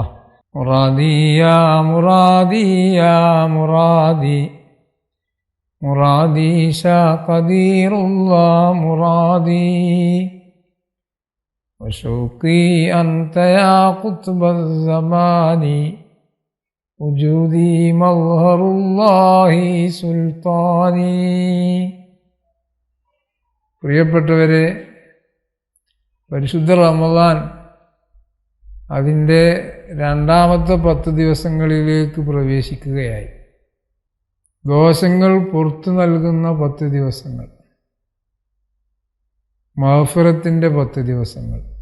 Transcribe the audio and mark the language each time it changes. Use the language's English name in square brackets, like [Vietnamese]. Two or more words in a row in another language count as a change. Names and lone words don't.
[Arabic] مرادي يا مرادي يا مرادي مرادي شاء قدير الله مرادي وشوقي أنت يا قطب الزمان وجودي مظهر الله സുൽത്താനി. [Malayalam] പ്രിയപ്പെട്ടവരെ, പരിശുദ്ധ റമദാൻ അതിൻ്റെ രണ്ടാമത്തെ 10 ദിവസങ്ങളിലേക്ക് പ്രവേശിക്കുകയായി. ദോഷങ്ങൾ പുറത്തു നൽകുന്ന 10 ദിവസങ്ങൾ, മഗ്ഫിറത്തിൻ്റെ 10 ദിവസങ്ങൾ.